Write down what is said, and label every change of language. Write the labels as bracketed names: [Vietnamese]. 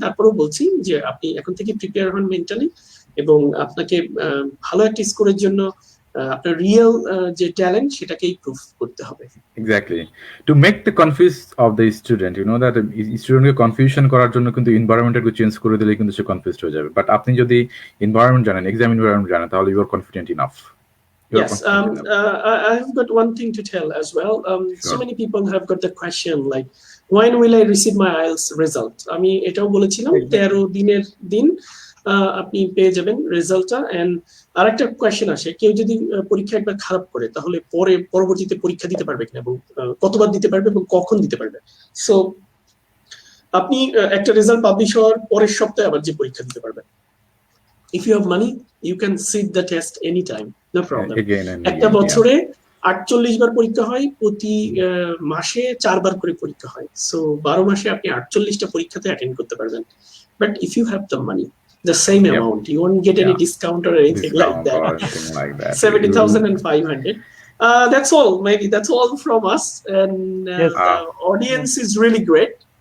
[Bangla] তারপরেও বলছি যে আপনি এখন থেকে প্রিপেয়ার হন মেন্টালি, এবং আপনাকে ভালো একটা স্কোরের জন্য আপনার রিয়েল যে ট্যালেন্ট সেটাকেই প্রুফ করতে হবে। Exactly, [English] to make the confuse of the student, you know that [Bangla] স্টুডেন্টকে কনফিউশন করার জন্য কিন্তু এনভায়রনমেন্টকে চেঞ্জ করে দিলে কিন্তু সে কনফিউজড হয়ে যাবে। বাট আপনি যদি এনভায়রনমেন্ট জানেন, এক্সাম এনভায়রনমেন্ট জানেন, তাহলে [English] You are confident enough. Yes, I have got one thing to tell as well. Sure. So many people have got the question like, when will I receive my IELTS result? [Bangla] আমি এটাও বলেছিলাম 13 দিনের দিন আপনি পেয়ে যাবেন রেজাল্টটা। এন্ড আরেকটা কোয়েশ্চেন আসে, কেউ যদি পরীক্ষা একবার খারাপ করে, তাহলে পরবর্তীতে পরীক্ষা দিতে পারবে কিনা, এবং কতবার দিতে পারবে এবং কখন দিতে পারবে। সো আপনি একটা রেজাল্ট পাবলিশ হওয়ার পরের সপ্তাহে আবার যে পরীক্ষা দিতে পারবেন। [English] If you have money, you can sit the test anytime, no problem. [Bangla] একটা বছরে 48 বার পরীক্ষা হয়, প্রতি মাসে 4 বার করে পরীক্ষা হয়। সো 12 মাসে আপনি 48টা পরীক্ষাতে অ্যাটেন্ড করতে পারবেন। [English] But if you have the money, the same amount, you won't get any discount or anything like that. 70,500. That's all. Maybe that's all from us. And the audience is really great.